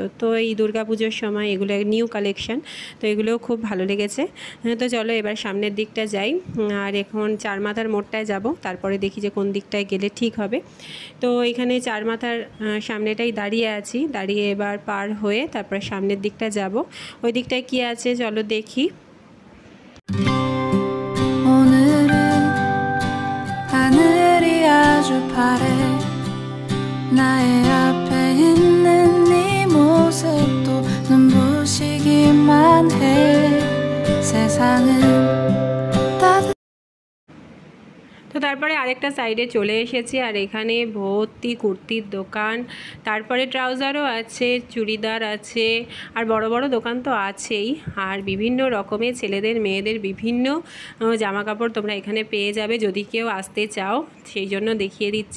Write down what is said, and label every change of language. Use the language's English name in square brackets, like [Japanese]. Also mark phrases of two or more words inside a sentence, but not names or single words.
[Bangla] তো এই দুর্গা পুজোর সময় এগুলো নিউ কালেকশান, তো এগুলোও খুব ভালো লেগেছে। তো চলো এবার সামনের দিকটা যাই। আর এখন চার মাথার মোড়টায় যাব, তারপরে দেখি যে কোন দিকটায় গেলে ঠিক হবে। তো এখানে চার মাথার সামনেটাই দাঁড়িয়ে আছি, দাঁড়িয়ে এবার পার হয়ে তারপরে সামনের দিকটা যাব। ওই দিকটায় কী আছে চলো দেখি। [Korean] 오늘은 하늘이 아주 파래 나의 앞에 있는 네 모습도 눈부시기만 해 세상은 [Bangla] তো তারপরে আরেকটা সাইডে চলে এসেছি, আর এখানে ভর্তি কুর্তির দোকান, তারপরে ট্রাউজারও আছে, চুড়িদার আছে, আর বড় বড় দোকান তো আছেই। আর বিভিন্ন রকমের ছেলেদের মেয়েদের বিভিন্ন জামা কাপড় তোমরা এখানে পেয়ে যাবে, যদি কেউ আসতে চাও সেই জন্য দেখিয়ে দিচ্ছি।